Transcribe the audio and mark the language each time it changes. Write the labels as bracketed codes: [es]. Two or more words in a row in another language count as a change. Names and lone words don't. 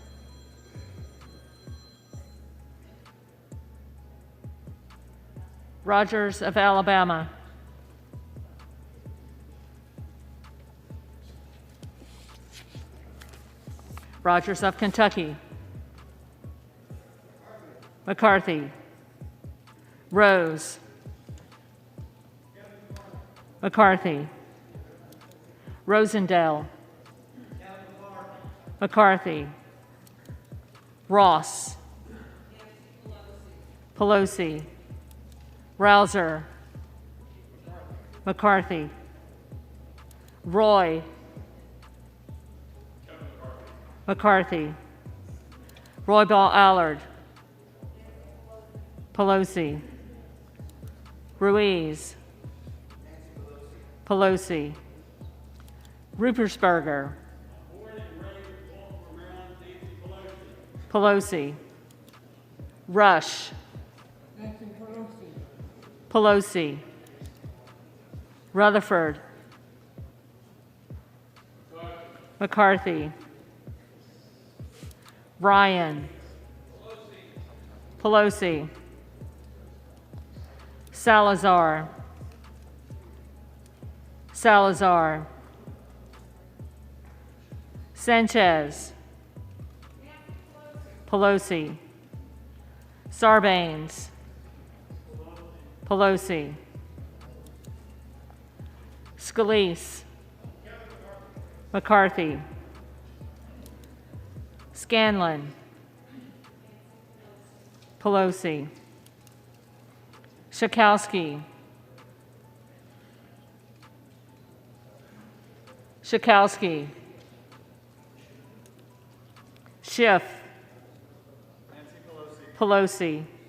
[en] Rogers of Alabama. Rogers of Kentucky. McCarthy. Rose. McCarthy. Rosendale. McCarthy. Ross. Pelosi. Rouser. McCarthy. Roy. McCarthy. Roy Ball Allard. Pelosi. Ruiz. Pelosi. Ruppersberger. Pelosi. Rush. Pelosi. Rutherford. McCarthy. Ryan. Pelosi. Salazar. Salazar. Sanchez. Pelosi. Sarbanes. Pelosi. Scalise. McCarthy. Scanlon. Pelosi. Shakowski. Shakowski. Schiff. Pelosi.